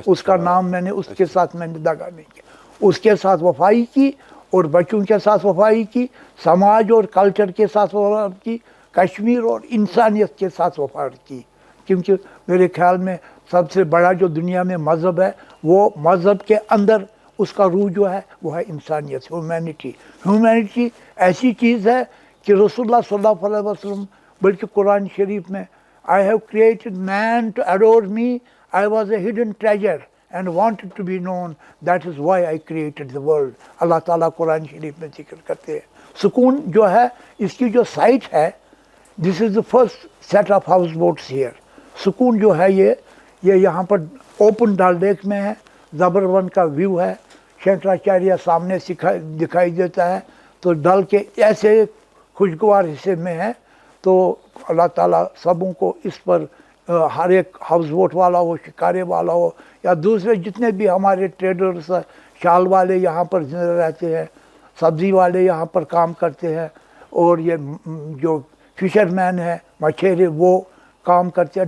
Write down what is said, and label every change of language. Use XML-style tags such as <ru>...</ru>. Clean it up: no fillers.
<ur>اس کا نام میں نے اس کے ساتھ میں نے دگا نہیں کیا, اس کے ساتھ وفائی کی, اور بچوں کے ساتھ وفائی کی, سماج اور کلچر کے ساتھ وفائی کی, کشمیر اور انسانیت کے ساتھ وفائی کی. کیونکہ میرے خیال میں سب سے بڑا جو دنیا میں مذہب ہے, وہ مذہب کے اندر اس کا روح جو ہے وہ ہے انسانیت, ہیومینٹی. ہیومینٹی ایسی چیز ہے کہ رسول اللہ صلی اللہ علیہ وسلم, بلکہ قرآن شریف میں</ur> <en>I have created man to adore me, I was a hidden treasure and wanted to be known, that is why I created the world.</en> <ur>اللہ تعالیٰ قرآن شریف میں ذکر کرتے ہیں. سکون جو ہے اس کی جو سائٹ ہے,</ur> <en>this is the first set of house boats here.</en> <ur>سکون جو ہے یہ یہاں پر اوپن ڈل لیک میں ہے, زبرون کا ویو ہے, شنکراچاریہ سامنے دکھائی دیتا ہے. تو ڈل کے ایسے خوشگوار حصے میں ہے. تو اللہ تعالیٰ سبوں کو اس پر, ہر ایک ہاؤس بوٹ والا ہو, شکارے والا ہو, یا دوسرے جتنے بھی ہمارے ٹریڈرز, شال والے یہاں پر زندہ رہتے ہیں, سبزی والے یہاں پر کام کرتے ہیں, اور یہ جو فشر مین ہے, مچھیرے, وہ کام کرتے ہیں.</ur>